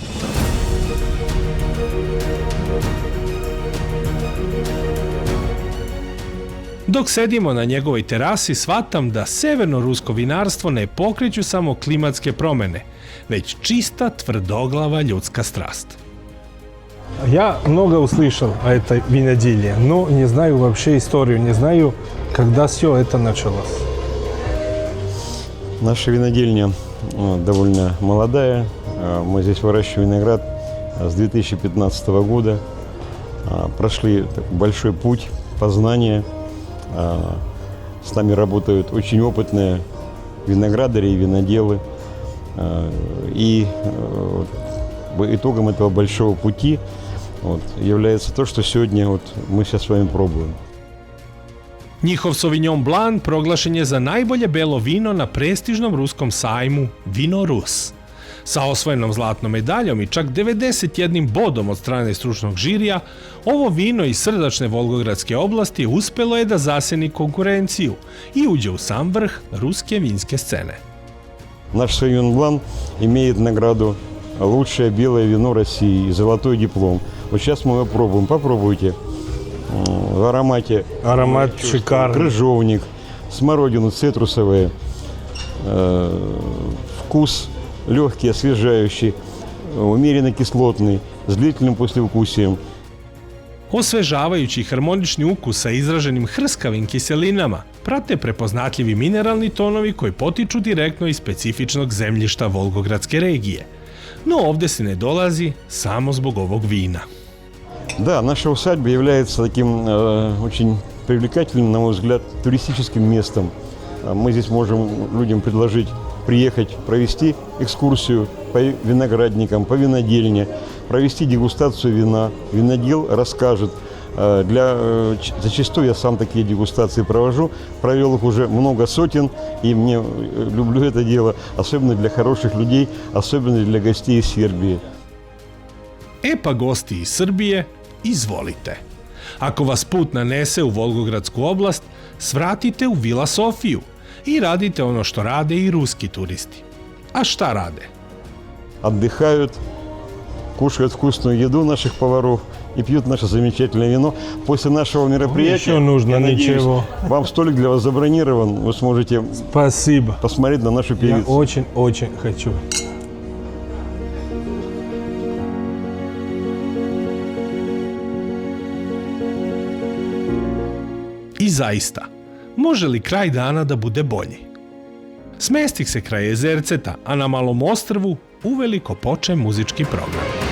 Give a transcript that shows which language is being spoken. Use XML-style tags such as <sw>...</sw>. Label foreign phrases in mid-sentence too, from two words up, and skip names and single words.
<sr>Dok sedimo na njegovoj terasi, shvatam da severno-rusko vinarstvo ne pokreću samo klimatske promene, već čista tvrdoglava ljudska strast.</sr> <ru>Я много услышал о этой виноделии, но не знаю вообще историю, не знаю, когда все это началось. Наша винодельня довольно молодая. Мы здесь выращиваем виноград с 2015 года. Прошли большой путь познания. С нами работают очень опытные виноградари и виноделы. И итогом этого большого пути является то, что сегодня мы сейчас с вами пробуем.</ru> <sr>Njihov Sauvignon Blanc proglašen je za najbolje belo vino na prestižnom ruskom sajmu Vino Rus. Sa osvojenom zlatnom medaljom i čak 91 bodom od strane stručnog žirija, ovo vino iz srdačne Volgogradske oblasti uspelo je da zaseni konkurenciju i uđe u sam vrh ruske vinske scene.</sr> <ru>Наш Sauvignon Blanc имеет награду «Лучшее белое вино России» и «Золотой диплом». Вот сейчас мы его пробуем. Попробуйте. В аромате Аромат шикарный. крыжовник, смородина цитрусовая, вкус легкий, освежающий, умеренно кислотный, с длительным послевкусием.</ru> <sr>Osvežavajući i harmonični ukus sa izraženim hrskavim kiselinama prate prepoznatljivi mineralni tonovi koji potiču direktno iz specifičnog zemljišta Volgogradske regije. No ovde se ne dolazi samo zbog ovog vina.</sr> <ru>Да, наша усадьба является таким очень привлекательным, на мой взгляд, туристическим местом. Мы здесь можем людям предложить приехать, провести экскурсию по виноградникам, по винодельне, провести дегустацию вина. Винодел расскажет. Зачастую я сам такие дегустации провожу. Провел их уже много сотен, и мне люблю это дело, особенно для хороших людей, особенно для gostей из Сербии.</ru> <sr>E pa gosti iz Srbije, izvolite. Ako vas put nanese u Volgogradsku oblast, svratite u Vila Sofiju i radite ono što rade i ruski turisti. A šta rade?</sr> <ru>Отдыхают, кушают вкусную еду наших поваров и пьют наше замечательное вино. После нашего мероприятия, Еще нужно, я надеюсь, ничего. вам столик для вас забронирован, вы сможете Спасибо. посмотреть на нашу Я певицу. очень хочу.</ru> <sr>I zaista, može li kraj dana da bude bolji? Smestih se kraj jezerceta, a na malom ostrvu uveliko poče muzički program.</sr>